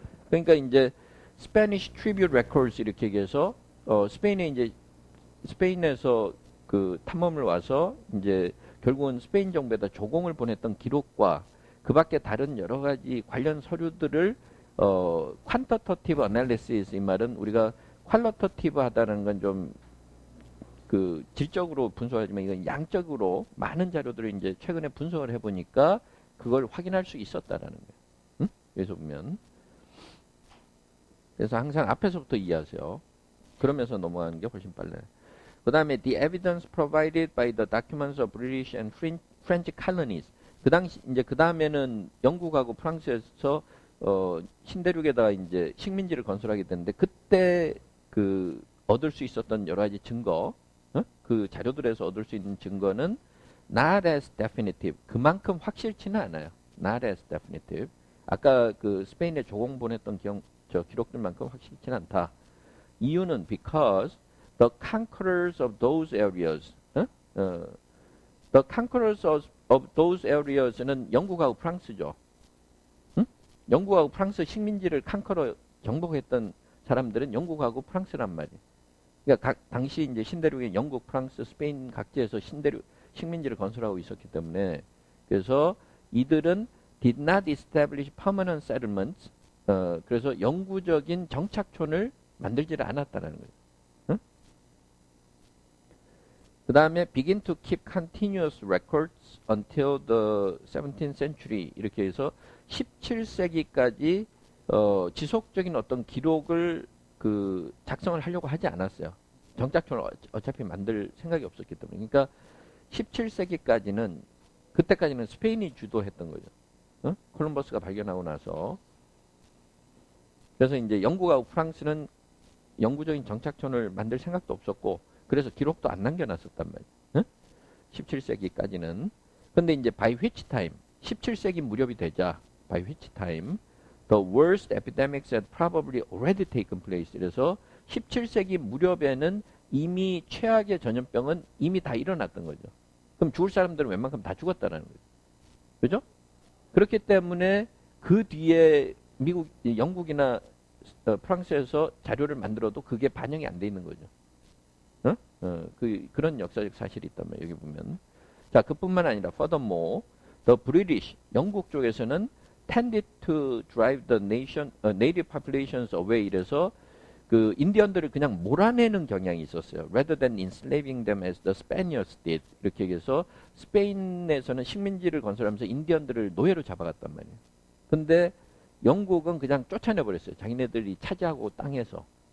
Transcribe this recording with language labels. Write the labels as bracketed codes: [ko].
[ko] 그러니까 이제 [en] Spanish tribute records [ko] 이렇게 얘기해서 스페인에서 그 탐험을 와서 이제 결국은 스페인 정부에다 조공을 보냈던 기록과 그 밖에 다른 여러 가지 관련 서류들을 [en] quantitative analysis [ko] 이 말은 우리가 qualitative 하다는 건 좀 그 질적으로 분석하지만 이건 양적으로 많은 자료들을 이제 최근에 분석을 해보니까 그걸 확인할 수 있었다라는 거예요. 응? 여기서 보면 그래서 항상 앞에서부터 이해하세요. 그러면서 넘어가는 게 훨씬 빨라요. 그 다음에 [en] the evidence provided by the documents of British and French colonies. [ko] 그 당시 이제 그 다음에는 영국하고 프랑스에서 신대륙에다가 이제 식민지를 건설하게 됐는데 그때 그 얻을 수 있었던 여러 가지 증거, 그 자료들에서 얻을 수 있는 증거는 [en] not as definitive. [ko] 그만큼 확실치는 않아요. [en] not as definitive. [ko] 아까 그 스페인에 조공 보냈던 기록들만큼 확실치는 않다. 이유는 [en] because the conquerors of those areas, the conquerors of those areas [ko] 는 영국하고 프랑스죠. 응? 영국하고 프랑스 식민지를 정복했던 사람들은 영국하고 프랑스란 말이에요. 그러니까 당시 이제 신대륙에 영국, 프랑스, 스페인 각지에서 식민지를 건설하고 있었기 때문에 그래서 이들은 [en] did not establish permanent settlements. [ko] 그래서 영구적인 정착촌을 만들지를 않았다는 거예요. 응? [en] 그 다음에 begin to keep continuous records until the 17th century [ko] 이렇게 해서 17세기까지 지속적인 어떤 기록을 그 작성을 하려고 하지 않았어요. 정착촌을 어차피 만들 생각이 없었기 때문에. 그러니까 17세기까지는 그때까지는 스페인이 주도했던 거죠. 어? 콜럼버스가 발견하고 나서. 그래서 이제 영국하고 프랑스는 영구적인 정착촌을 만들 생각도 없었고 그래서 기록도 안 남겨놨었단 말이에요. 어? 17세기까지는. 근데 이제 [en] by which time [ko] 17세기 무렵이 되자 [en] by which time the worst epidemics had probably already taken place. [ko] 그래서 17세기 무렵에는 이미 최악의 전염병은 이미 다 일어났던 거죠. 그럼 죽을 사람들은 웬만큼 다 죽었다는 거죠. 그죠? 그렇기 때문에 그 뒤에 영국이나 프랑스에서 자료를 만들어도 그게 반영이 안 돼 있는 거죠. 그런 역사적 사실이 있단 말이에요. 여기 보면. 자, 그뿐만 아니라 [en] furthermore, the British, [ko] 영국 쪽에서는 [en] tended to drive the native populations away. [ko] 이래서 그 인디언들을 그냥 몰아내는 경향이 있었어요. [en] Rather than enslaving them as the Spaniards did. [ko] 이렇게 해서 스페인에서는 식민지를 건설하면서 인디언들을 노예로 잡아갔단 말이에요. 근데 영국은 그냥 쫓아내버렸어요. 자기네들이 차지하고 땅에서.